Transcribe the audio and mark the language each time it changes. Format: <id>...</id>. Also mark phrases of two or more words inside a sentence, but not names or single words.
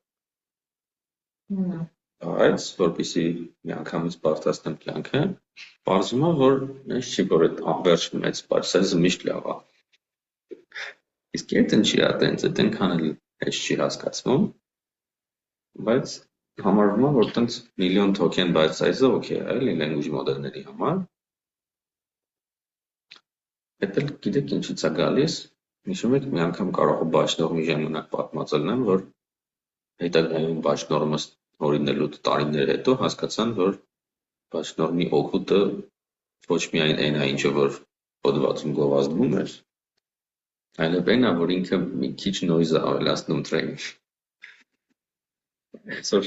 <hy>Բայց որպեսզի միանգամից բարդացնեմ կյանքը, պարզվում է, որ այս չի, որ այդ ամբողջ մեծ size-ը միշտ լավ է։ Իսկ այդ ինչի է, այտենց այդ այնքան էլ հեշտ չի հասկացվում, բայց Համարվում է, որ տենց միլիոն</hy> <en>token byte size-ը</en> <hy>օքեյ է, էլի language մոդելների համար։ Էդ էլ գիտեք ինչից է գալիս, հիշում եք, մի անգամ կարող է բաչնորմի ժամանակ պատմած լինեմ, որ հետագայում բաչնորմը հորինելու տարիներ հետո հասկացան, որ բաչնորմի օգուտը ոչ միայն այն է, ինչը որ հոդվածում գովազդվում էր, այլև այն է, որ ինքը մի քիչ noise-ը ավելացնում training։ Այսօր</hy>